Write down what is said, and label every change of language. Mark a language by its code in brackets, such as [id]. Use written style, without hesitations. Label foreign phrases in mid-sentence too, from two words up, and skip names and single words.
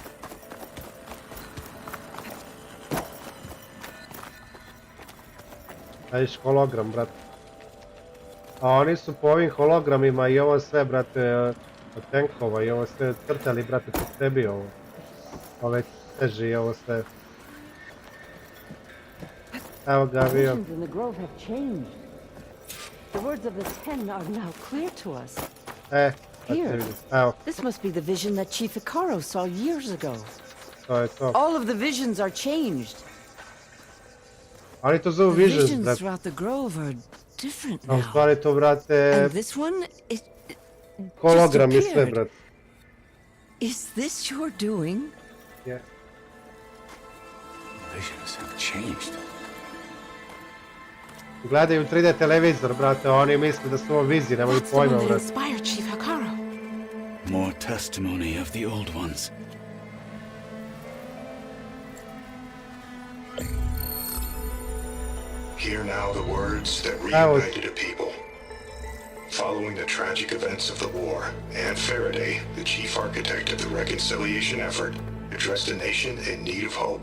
[sr] Vidiš hologram, brate. A oni su po ovim hologramima i ovo sve, brate, od tenkova i ovo sve crtali, brate, po sebi ovo. Ove teži i ovo sve. Evo ga avion. [en] The words of the Ten are now clear to us. Here, this must be the vision that Chief Icaro saw years ago. [sr] To je to. [en] All of the visions are changed. [sr] Oni to zovu [en] The visions, visions [sr] brate. [en] throughout the grove are different [sr] A u [en] now. [sr] stvari to, brate, [en] And this one is [sr] hologram i sve, [en] disappeared. [sr] brate. [en] Is this your doing? Yeah. Visions have changed. [sr] Gledaju 3D televizor, brate, a oni misle da su ovo vizije, nemaju [en] That's the one [sr] pojma, [en] that [sr] brate. [en] inspired Chief Icaro. More testimony of the old ones. Hear now the words that reunited a people. Following the tragic events of the war, Anne Faraday, the chief architect of the reconciliation effort, addressed a nation in need of hope.